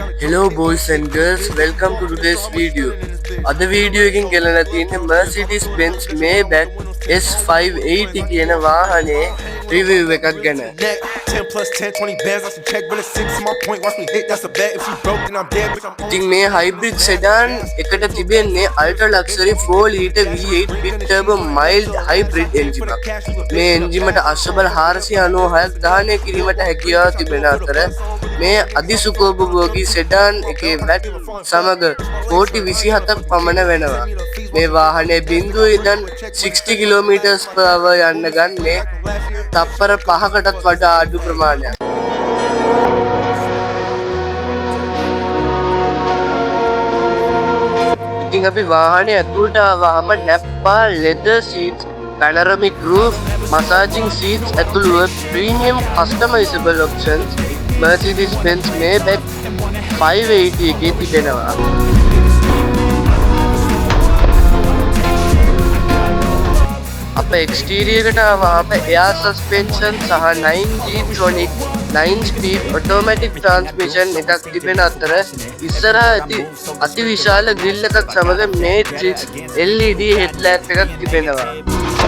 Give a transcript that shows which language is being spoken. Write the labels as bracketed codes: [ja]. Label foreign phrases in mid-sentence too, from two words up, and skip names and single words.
[en] Hello boys and girls, welcome to today's video. [si] අද වීඩියෝ එකකින් ගෙලලා තියෙන්නේ Mercedes Benz Maybach S580 කියන වාහනේ review එකක් ගැන. [en] 10 plus 10, 20 bands, I should check when it's 6 my point, watch me hit, that's a bet, if she broke then I'm dead, bitch I'm [si] ඉතින් මේ [en] hybrid sedan [si] එකට තිබෙන්නේ [en] ultra luxury 4 litre V8 big turbo mild hybrid engine [si] එකක්. මේ engine එකට අශ්වබල 496ක් දහනය කිරීමට හැකියාව තිබෙන අතර මේ අධිසුඛෝපභෝගී sedan එකේ VAT සමග කෝටි 27ක් පමණ වෙනවා. මේ වාහනේ බිඳුව ඉඳන් 60 km/h යන්න ගන්නේ තප්පර 5කටත් වඩා අඩු ප්‍රමාණයක්. ඉතින් අපි වාහනේ ඇතුළට ආවම [en] Nappa leather seats, panoramic roof, massaging seats [si] ඇතුළුව [en] premium customizable options [si] Mercedes-Benz Maybach 580 එකේ තිබෙනවා. අප exterior එකට ආවම [en] air suspension [si] සහ [en] 9G Tronic 9-speed automatic transmission [si] එකක් තිබෙන අතර ඉස්සරහා ඇති අතිවිශාල grill එකක් සමග [en] matrix LED headlamp [si] එකක් තිබෙනවා.